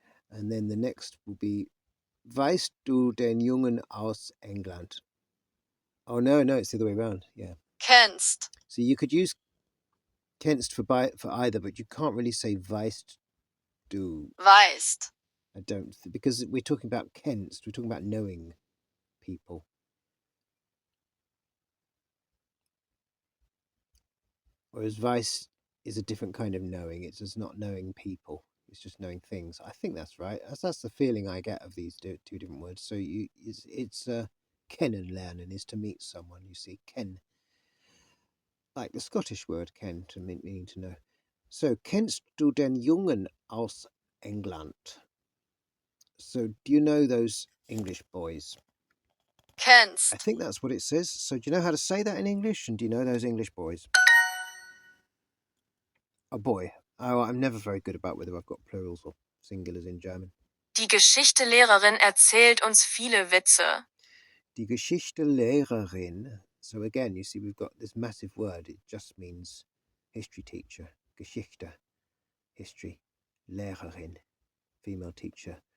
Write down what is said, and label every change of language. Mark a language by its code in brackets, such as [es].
[en] And then the next will be, [de] weißt du den Jungen aus England? [en] Oh, no, it's the other way around. Yeah. [de] Kennst. [en] So you could use Kennst for either, but you can't really say [de] weißt du. Weißt. [en] I don't, because we're talking about kennst, we're talking about knowing people. Whereas weiss is a different kind of knowing. It's just not knowing people. It's just knowing things. I think that's right. That's the feeling I get of these two different words. So it's kennenlernen is to meet someone. You see, ken, like the Scottish word ken, to meaning to know. [de] So, kennst du den Jungen aus England? [en] So, do you know those English boys? [de] Kennst. [en] I think that's what it says. So, do you know how to say that in English? And do you know those English boys? A boy. Oh, I'm never very good about whether I've got plurals or singulars in German. [de] Die Geschichtelehrerin erzählt uns viele Witze. Die Geschichtelehrerin. [en] So again, you see, we've got this massive word. It just means history teacher. Geschichte, history. Lehrerin, female teacher.